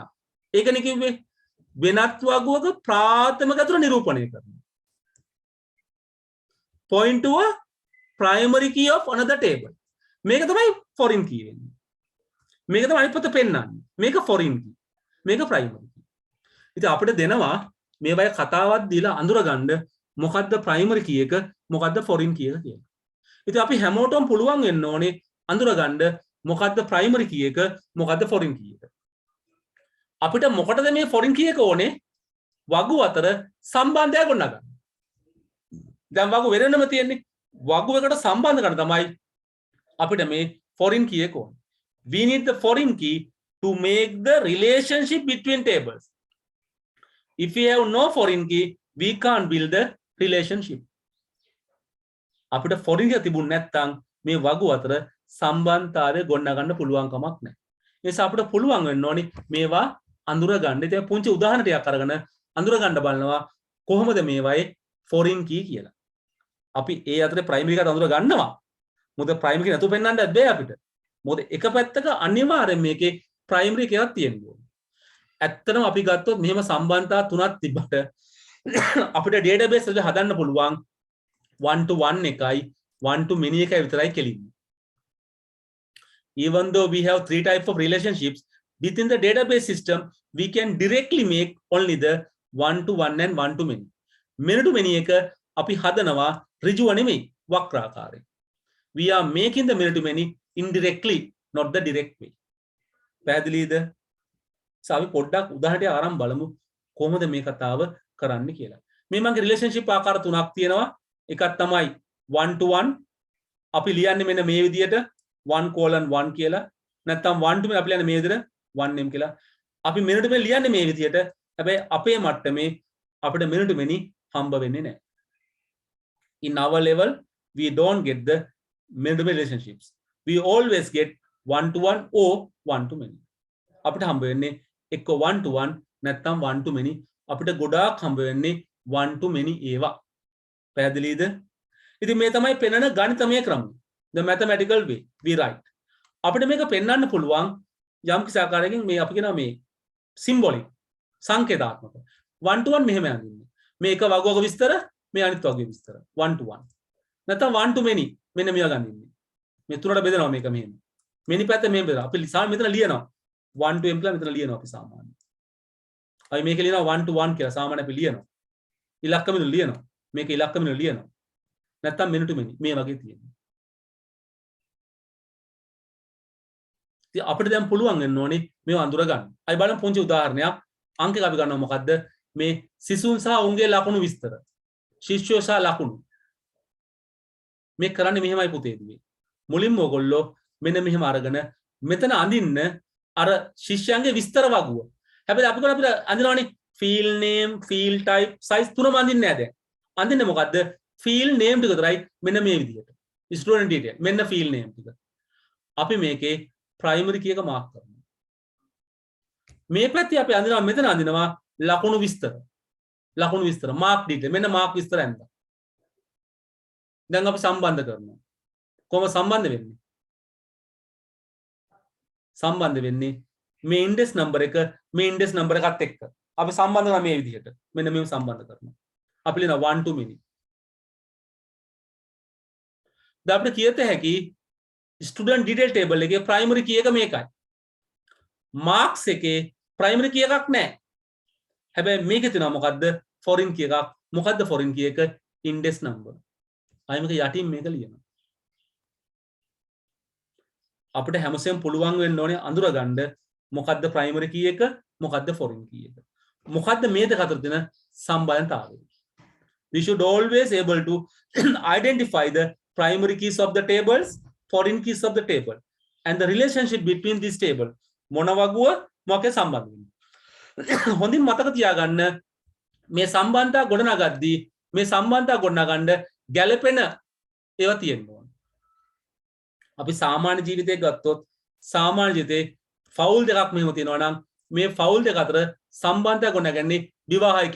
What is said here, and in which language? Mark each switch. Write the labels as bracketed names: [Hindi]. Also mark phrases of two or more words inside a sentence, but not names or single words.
[Sinhala] ඒකනේ කිව්වේ වෙනත් වගුවක ප්‍රාථමික අතුර නිරූපණය කරනවා. [English] Point to a primary key of another table. [Sinhala] මේක තමයි [English] foreign key [Sinhala] වෙන්නේ. මේක තමයි අනිත් පැත්ත පෙන්නන්නේ. මේක [English] foreign key. [Sinhala] මේක [English] primary key. [Sinhala] ඉතින් අපිට දෙනවා මේ වගේ කතාවක් දීලා අඳුරගන්න මොකද්ද [English] primary key [Sinhala] එක, මොකද්ද [English] foreign key [Sinhala] එක කියලා. ඉතින් අපි හැමෝටම පුළුවන් වෙන්න ඕනේ අඳුරගන්න මොකද්ද [English] primary key [Sinhala] එක, මොකද්ද [English] foreign key [Sinhala] එක. අපිට මොකටද මේ [English] foreign key [Sinhala] එක ඕනේ? වගු අතර සම්බන්ධයක් ගොඩනගන්න. දැන් වගු වෙනම තියෙන්නේ. වගුවකට සම්බන්ධ කරන තමයි අපිට මේ [English] foreign key [Sinhala] එක ඕනේ. [English] We need the foreign key to make the relationship between tables. If we have no foreign key, we can't build the relationship. [Sinhala] අපිට [English] foreign key [Sinhala] තිබුණ නැත්නම් මේ වගු අතර සම්බන්ධතාවය ගොඩනගන්න පුළුවන් කමක් නැහැ. ඒ නිසා අපිට පුළුවන් වෙන්න ඕනේ මේවා අඳුර ගන්න. ඉතින් පුංචි උදාහරණ ටිකක් අරගෙන අඳුර ගන්න බලනවා කොහොමද මේවායේ [English] foreign key [Sinhala] කියලා. අපි ඒ අතරේ primary එක අඳුර ගන්නවා. මොකද primary එක නැතුව පෙන්වන්නත් බෑ අපිට. මොකද එක පැත්තක අනිවාර්යෙන් මේකේ primary එකක් තියෙන්න ඕනේ. ඇත්තටම අපි ගත්තොත් මෙහෙම සම්බන්ධතා තුනක් තිබ්බට අපිට database එක හදන්න පුළුවන් 1 to 1 එකයි [English] 1 to many [Sinhala] එකයි විතරයි කෙලින්නේ. [English] Even though we have three types of relationships within the database system, we can directly make only the 1 to 1 and 1 to many. Many to many [Sinhala] එක අපි හදනවා ඍජුව නෙමෙයි වක්‍රාකාරයෙන්. [English] We are making the many to many indirectly, not the direct way. [Sinhala] පැහැදිලිද? අපි පොඩ්ඩක් උදාහරණයක් අරන් බලමු කොහොමද මේ කතාව කරන්න කියලා. මේ මගේ රිලේෂන්ෂිප් ආකාර තුනක් තියෙනවා. එකක් තමයි 1 to 1. අපි ලියන්නේ මෙන්න මේ විදිහට 1:1 කියලා. නැත්නම් [English] 1 to many [Sinhala] අපි ලියන්නේ මේ විදිහට 1m කියලා. අපි [English] many to many [Sinhala] ලියන්නේ මේ විදිහට. හැබැයි අපේ මට්ටමේ අපිට [English] many to many [Sinhala] හම්බ වෙන්නේ නැහැ. [English] In our level, we don't get the many to many relationships. We always get 1 to 1 or 1 to many. [Sinhala] අපිට හම්බ වෙන්නේ එක්ක 1 to 1 නැත්නම් [English] 1 to many. [Sinhala] අපිට ගොඩාක් හම්බ වෙන්නේ [English] 1 to many [Sinhala] ඒවා. පැහැදිලිද? ඉතින් මේ තමයි පෙන්වන ගණිතමය ක්‍රමය. [English] The mathematical way we write. [Sinhala] අපිට මේක පෙන්වන්න පුළුවන් යම් කිසි ආකාරයකින් මේ අපි කියනවා මේ symbolic සංකේතාත්මක 1 to 1 මෙහෙම යන්නේ. මේ එක වගුවක විස්තර, මේ අනිත් වගුවේ විස්තර 1 to 1. නැත්නම් [English] 1 to many [Sinhala] මෙන්න මෙයා ගන්න ඉන්නේ. මේ තුනට බෙදනවා මේක මෙහෙම. many පැත්ත මෙහෙම බෙදනවා. අපි සාමාන්‍යයෙන් මෙතන ලියනවා 1 to m කියලා මෙතන ලියනවා අපි සාමාන්‍යයෙන්. අපි මේක ලියනවා 1 to 1 කියලා සාමාන්‍යයෙන් අපි ලියනවා. ඉලක්ක මිනුම් ලියනවා. මේක ඉලක්ක මිනුම් ලියනවා. නැත්නම් [English] many to many [Sinhala] මේ වගේ තියෙනවා. ඉතින් අපිට දැන් පුළුවන් වෙන්න ඕනේ මේව අඳුර ගන්න. අපි බලමු පුංචි උදාහරණයක්. අංකයක් අපි ගන්නවා මොකද්ද? මේ සිසුන් සහ ඔවුන්ගේ ලකුණු විස්තර. ශිෂ්‍යයෝ සහ ලකුණු. මේ කරන්නේ මෙහෙමයි පුතේදී. මුලින්ම ඔයගොල්ලෝ මෙන්න මෙහෙම අරගෙන මෙතන අඳින්න අර ශිෂ්‍යයන්ගේ විස්තර වගුව. හැබැයි අපි අපිට අඳිනවනේ [English] field name, field type, size [Sinhala] තුනම අඳින්නේ නැහැ දැන්. අඳින්නේ මොකද්ද? [English] field name [Sinhala] ටික විතරයි මෙන්න මේ විදිහට. [English] student detail [Sinhala] මෙන්න [English] field name [Sinhala] ටික. අපි මේකේ [English] primary key [Sinhala] එක mark කරනවා. මේ පැත්තේ අපි අඳිනවා මෙතන අඳිනවා ලකුණු විස්තර. ලකුණු විස්තර [English] mark detail [Sinhala] මෙන්න mark විස්තර ඇඳලා. දැන් අපි සම්බන්ධ කරනවා. කොහොම සම්බන්ධ වෙන්නේ? සම්බන්ධ වෙන්නේ මේ [English] index number [Sinhala] එක මේ [English] index number [Sinhala] එකත් එක්ක. අපි සම්බන්ධ කරනවා මේ විදිහට. මෙන්න මේව සම්බන්ධ කරනවා. අපි ලියනවා [English] 1 to many. [Sinhala] දැන් අපිට කියත හැකි [English] student detail table [Sinhala] එකේ [English] primary key [Sinhala] එක මේකයි. මාක්ස් එකේ ප්‍රයිමරි කී එකක් නැහැ. හැබැයි මේකේ තියෙනවා මොකද්ද? [English] foreign key [Sinhala] එකක්. මොකද්ද [English] foreign key [Sinhala] එක? [English] index number. [Sinhala] අය මේක යටින් මේක ලියනවා. අපිට හැමසෙම පුළුවන් වෙන්න ඕනේ අඳුරගන්න මොකද්ද [English] primary key [Sinhala] එක, මොකද්ද [English] foreign key [Sinhala] එක. මොකද්ද මේ දෙක අතර තියෙන සම්බන්ධතාවය. [English] We should always able to identify the primary keys of the tables, foreign keys of the table, and the relationship between these table. [Sinhala] මොන වගුව මොකේ සම්බන්ධ වෙන්නේ. හොඳින් මතක තියාගන්න මේ සම්බන්ධතා ගොඩනගද්දී මේ සම්බන්ධතා ගොඩනගන්න ගැළපෙන ඒවා තියෙන්න ඕන. අපි සාමාන්‍ය ජීවිතේ ගත්තොත් සාමාන්‍ය ජීවිතේ ෆවුල් දෙකක් මෙහෙම තියෙනවා නම් මේ ෆවුල් දෙක අතර සම්බන්ධය ගොඩනගන්නේ විවාහයකින්.